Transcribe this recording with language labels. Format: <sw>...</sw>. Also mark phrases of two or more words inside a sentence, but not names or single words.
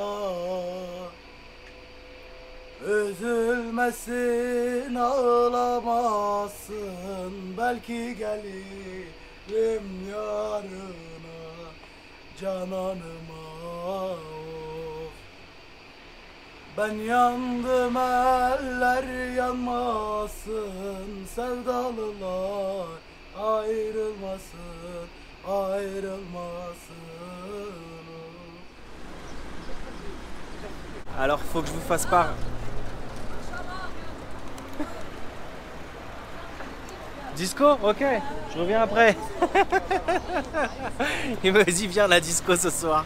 <tr>Üzülmesin ağlamasın belki gelirim yarına cananıma of. Ben yandım eller yanmasın sevdalılar ayrılmasın ayrılmasın.</tr> <fr>Alors, faut que je vous fasse part. Disco? Ok, je reviens après. Il me dit viens la disco ce soir.</fr>